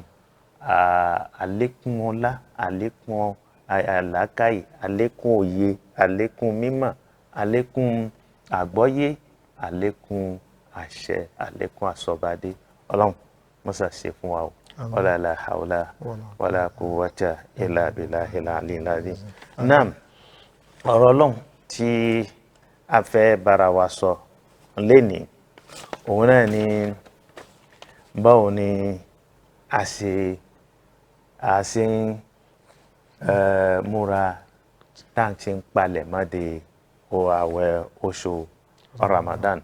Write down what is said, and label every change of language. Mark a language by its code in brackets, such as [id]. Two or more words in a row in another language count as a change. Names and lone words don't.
[yo] Àlékún ọlá, àlékún àlàákàyè, àlékún òye, àlékún mímọ̀, àlékún àgbọ́yé, àlékún àṣẹ, àlékún àsọ̀bádé. Ọlọ́run mọ́sà ṣe fún wa o. [ar] ولا لا حول ولا قوة إلا بالله العلي العظيم. [yo] Naam, ọ̀rọ̀ Ọlọ́run tí a fẹ́ bára wa sọ lénìí, òun náà ni báwo ni a ṣe ń múra tá à ń ṣe ń palẹ̀ mọ́ de àwẹ̀ oṣù Ramadan.